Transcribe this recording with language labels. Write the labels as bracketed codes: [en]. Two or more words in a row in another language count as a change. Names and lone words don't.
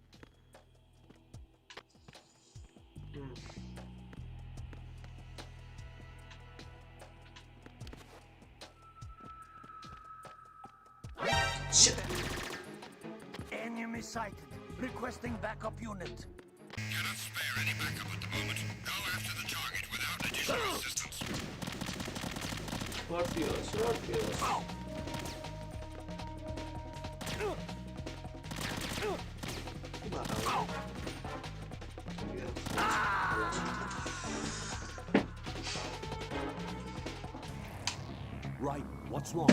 [en] Shit! Enemy sighted. Requesting backup unit. Cannot spare any backup at the moment. Go after the target without additional assistance. [el] Όρθιος, όρθιος. Τι μάθαμε. [en] Raiden, what's wrong?